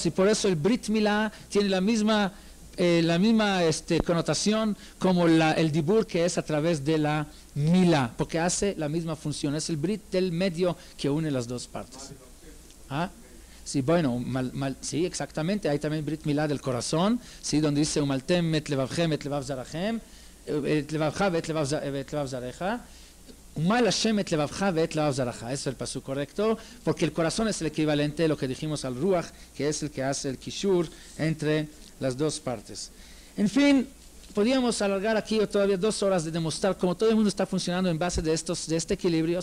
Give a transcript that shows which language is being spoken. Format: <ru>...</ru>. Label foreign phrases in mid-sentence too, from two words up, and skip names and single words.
<es>Y por eso el</es> <he>ברית מילה</he> <es>tiene la misma connotación como el Dibur, que es a través de la Milá, porque hace la misma función, es el Brit del medio que une las dos partes. Sí, bueno, sí, exactamente, hay también</es> <he>ברית מילה</he> <es>del corazón, sí, donde dice</es> <he>ומלתם את לבבכם את לבב זרעכם, את לבבך את לבב זרעך, ומל השם את לבבך את לבב זרעך,</he> <es>es el pasú correcto, porque el corazón es el equivalente a lo que dijimos al Ruach, que es el que hace el kishur entre las dos partes. En fin, podríamos alargar aquí todavía 2 horas de demostrar cómo todo el mundo está funcionando en base de este equilibrio.</es>